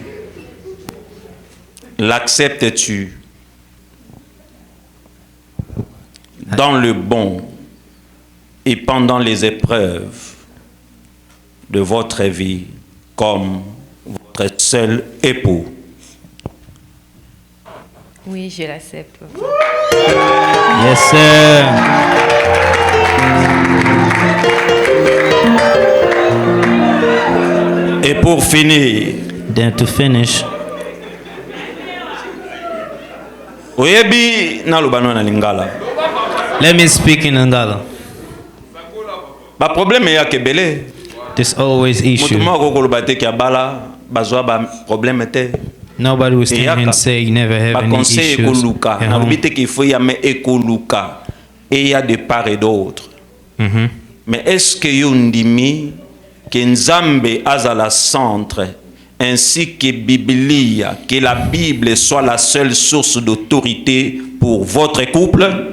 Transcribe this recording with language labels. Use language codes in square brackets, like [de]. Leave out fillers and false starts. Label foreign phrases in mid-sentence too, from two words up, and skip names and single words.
[fr] l'acceptes-tu dans le bon et pendant les épreuves de votre vie comme votre seul époux? Oui, je l'accepte. [en] Yes, sir. [fr] Et pour finir, [en] Then to finish, [ln] oyebi naloba no na lingala [en] let me speak in Ngala. [ln] baproblème eyaka ebele. [en] There's always [ln] Moto [en] issue. [ln] moko koloba te ki abala bazwa baproblème te. [en] Nobody will stand here [ln] Eyaka. [en] and say you never have any [ln] Baconseil [en] issues [ln] ekoluka [en] at [ln] nalobi [en] home. [fr] te qu'il faut [ln] yame ekoluka eya [fr] de part et d'autre. Mhm. Mais est-ce que [ln] yo ndimi [fr] que [ln] Nzambe azala [fr] centre ainsi que Biblia, que la Bible soit la seule source d'autorité pour votre couple?